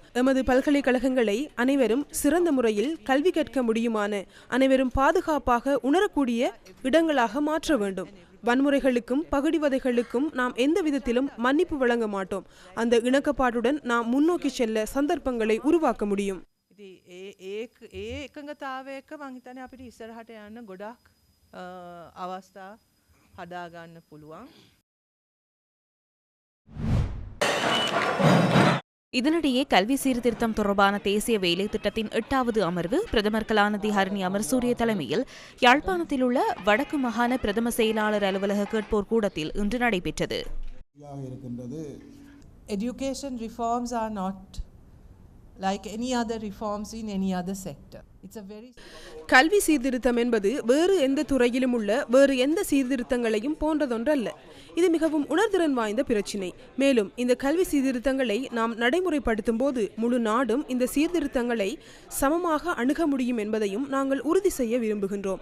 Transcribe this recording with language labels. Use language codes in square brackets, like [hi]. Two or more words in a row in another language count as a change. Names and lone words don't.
[ta] எமது பல்கலைக்கழகங்களை அனைவரும் சிறந்த முறையில் கல்வி கற்க முடியுமான, அனைவரும் பாதுகாப்பாக உணரக்கூடிய இடங்களாக மாற்ற வேண்டும். வன்முறைகளுக்கும் பகுடிவதைகளுக்கும் நாம் எந்த விதத்திலும் மன்னிப்பு வழங்க மாட்டோம். அந்த இணக்கப்பாட்டுடன் நாம் முன்னோக்கி செல்ல சந்தர்ப்பங்களை உருவாக்க முடியும். [si] එකඟතාවයක මං හිතන්නේ අපිට ඉස්සරහට යන්න ගොඩක් අවස්ථා හදා ගන්න පුළුවන්. [ta] இதனிடையே கல்வி சீர்திருத்தம் தொடர்பான தேசிய வேலை திட்டத்தின் 8வது அமர்வு பிரதமர் கலாநிதி ஹரணி அமரசூரிய தலைமையில் யாழ்ப்பாணத்தில் உள்ள வடக்கு மாகாண பிரதம செயலாளர் அலுவலக கேட்போர் கூடத்தில் இன்று நடைபெற்றது. [en] Education reforms are not like any other reforms in any other sector. It's a very [ta] கல்வி சீர்திருத்தம் என்பது வேறு எந்த துறையிலும் உள்ள வேறு எந்த சீர்திருத்தங்களையும் போன்றதொன்றல்ல. இது மிகவும் உணர்திறன் வாய்ந்த பிரச்சினை. மேலும் இந்த கல்வி சீர்திருத்தங்களை நாம் நடைமுறைப்படுத்தும் போது முழு நாடும் இந்த சீர்திருத்தங்களை சமமாக அணுக முடியும் என்பதையும் நாங்கள் உறுதி செய்ய விரும்புகின்றோம்.